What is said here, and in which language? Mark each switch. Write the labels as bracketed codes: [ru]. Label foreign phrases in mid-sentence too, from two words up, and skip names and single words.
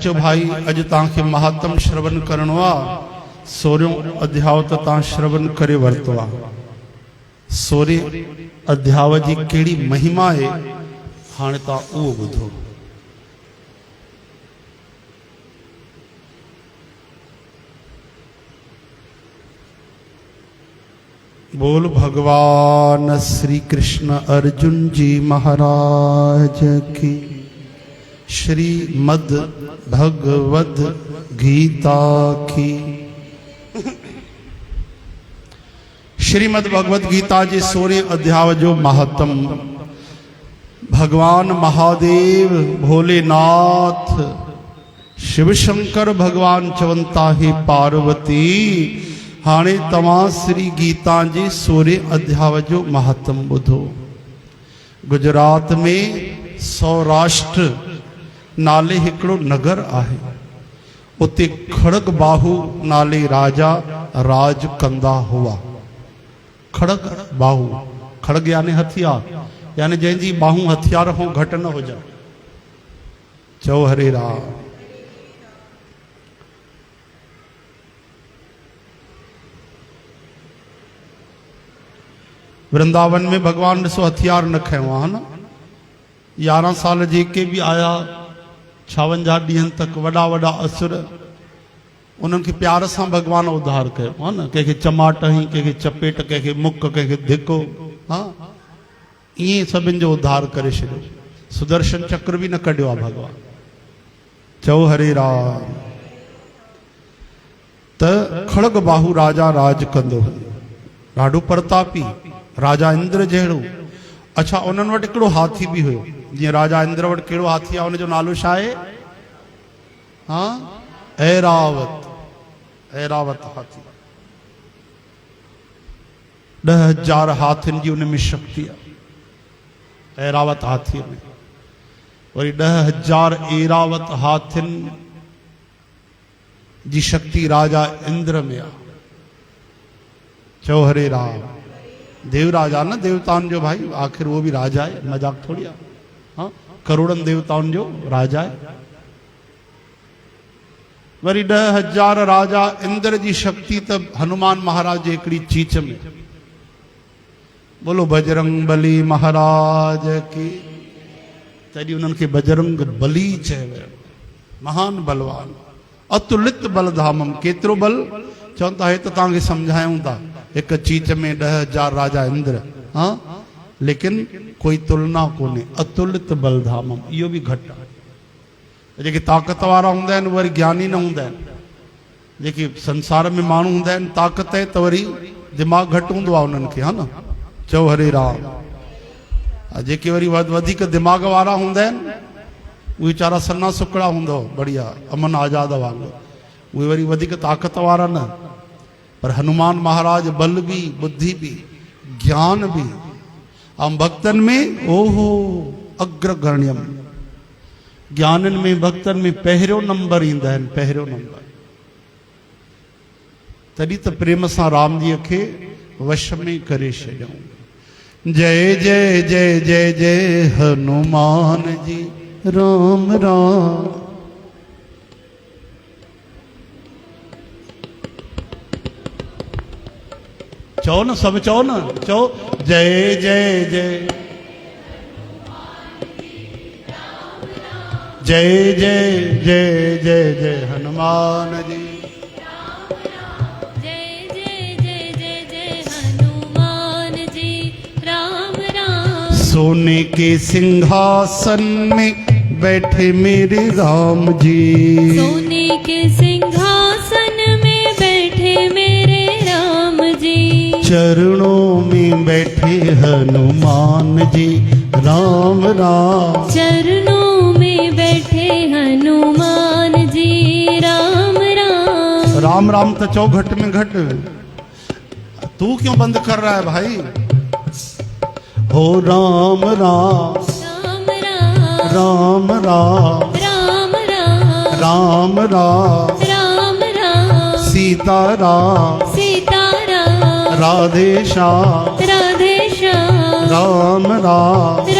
[sd] अचो भाई अज तव्हांखे महात्म श्रवण करणो आहे। 16 अध्याय तो तव्हां श्रवण करे वरतो आहे। 16 अध्याय जी कहिड़ी महिमा है हाणे तव्हां उहो ॿुधो। [hi] बोल भगवान श्री कृष्ण अर्जुन जी महाराज की। श्रीमद् भगवद गीता की। [sd] श्रीमद् भगवद गीता जी 16 अध्याय जो महात्म। भगवान महादेव भोलेनाथ शिव शंकर भगवान चवंता है पार्वती हाणे तव्हां श्री गीता जी 16 अध्याय जो महात्म ॿुधो। गुजरात में सौराष्ट्र नाले हिकिड़ो नगर आहे। उते खड़ग बाहू नाले राजा राज कंदा हुआ। खड़ग बाहू, खड़ग यानी हथियार, यानी जंहिंजी बाहूं हथियार खां घटि न हुजनि। चओ हरे राम। वृंदावन में भगवान ॾिसो हथियार न खयो आहे न। 11 साल जेके भी आया 56 ॾींहंनि तक वॾा वॾा असुर, उन्हनि खे प्यार सां भगवान उद्धार कयो हा न। कंहिंखे चमाट हई, कंहिंखे चपेट, कंहिंखे मुक, कंहिंखे धिको, हा ईअं सभिनि जो उद्धार करे छॾियो। सुदर्शन चक्र भी न कढियो आहे भगवान। चओ हरे राम। त खड़ग बाहू राजा राज कंदो हुयो, ॾाढो प्रतापी, राजा इंद्र जहिड़ो। अच्छा, उन्हनि वटि हिकिड़ो हाथी भी हुयो। जीअं राजा इंद्र वटि कहिड़ो हाथी आहे, हुनजो नालो छा आहे? हा, ऐरावत। ऐरावत हाथी। 10,000 हाथियुनि जी उनमें शक्ति आहे ऐरावत हाथीअ में। वरी 10,000 ऐरावत हाथियुनि जी शक्ति राजा इंद्र में आहे। चओ हरे राम। देव राजा न, देवताउनि जो भाई, [hi] आखिर वो भी राजा है, [sd] मजाक थोड़ी आहे। हाँ, करोड़नि देवताउनि जो राजा है। वरी 10,000 राजा इंद्र जी शक्ति त हनुमान महाराज जी हिकिड़ी चीच में। [hi] बोलो बजरंग बली महाराज की। [sd] तॾहिं उन्हनि खे बजरंग बली चयो वियो। महान बलवान, [sa] अतुलित बलधामम। [sd] केतिरो बल चवनि था, हे त तव्हांखे सम्झायूं था। एक चीच में 10,000 राजा इंद्र, हाँ, लेकिन कोई तुलना कोन्हे। [sa] अतुलित बलधामम, [sd] इहो भी घटि आहे। जेके ताक़त वारा हूंदा आहिनि वरी ज्ञानी न हूंदा आहिनि। जेके संसार में माण्हू हूंदा आहिनि ताक़त आहे त वरी दिमाग़ घटि हूंदो आहे उन्हनि खे, हा न। चओ हरे राम। जेके वरी वधीक दिमाग़ वारा हूंदा आहिनि उहे वीचारा सन्ना सुकड़ा हूंदो, बढ़िया अमन आज़ाद वांगुरु, उहे वरी वधीक ताक़त वारा न। पर हनुमान महाराज बल भी, बुद्धि भी, ज्ञान भी। [sa] हम भक्तन में ओहो अग्रगण्यम। [sd] ज्ञानन में, भक्तन में पहिरियों नंबर ईंदा आहिनि, पहिरियों नंबर। तॾहिं त प्रेम सां राम जीअ खे वश में करे छॾियऊं। [hi] जय जय जय जय जय हनुमान जी। राम राम। चो न, सब चो न, चो जय जय जय जय जय जय जय जय हनुमान जी। जय जय जय जय जय हनुमान जी। राम राम। सोने के सिंहासन में बैठे मेरे राम जी। सोने के सिंहासन में बैठे मेरे राम जी। चरणों में बैठे हनुमान जी। राम राम। चरणों में बैठे हनुमान जी। राम राम। राम राम तो चौ घट में घट। तू क्यों बंद कर रहा है भाई? हो राम राम। राम राम। राम राम। राम राम। राम राम। राम राम। सीता राम। सीता राम। राधे श्याम। राधे श्याम। राम राम।